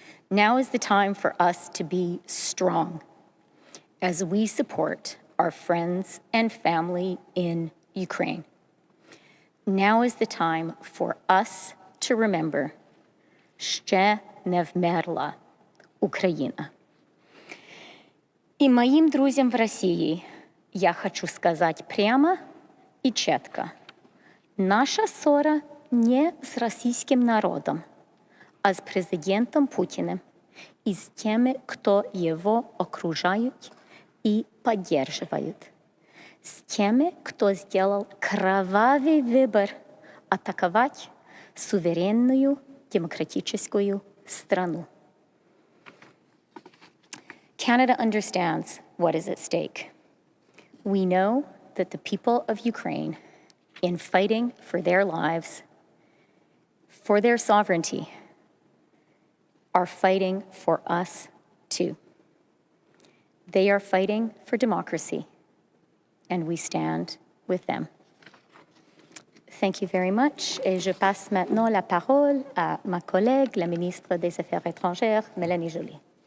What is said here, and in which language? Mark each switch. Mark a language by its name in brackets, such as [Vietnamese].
[English] Now is the time for us to be strong as we support our friends and family in Ukraine. Now is the time for us to remember [Ukrainian] «Ще не вмерла Україна». [Russian] И моим друзьям в России я хочу сказать прямо и четко. Наша ссора не с российским народом, а с президентом Путиным и с теми, кто его окружают и поддерживают. С теми, кто сделал кровавый выбор атаковать суверенную демократическую страну. [English] Canada understands what is at stake. We know that the people of Ukraine, in fighting for their lives, for their sovereignty, are fighting for us too. They are fighting for democracy, and we stand with them. Thank you very much. [French] Et je passe maintenant la parole à ma collègue, la ministre des Affaires étrangères, Mélanie Joly.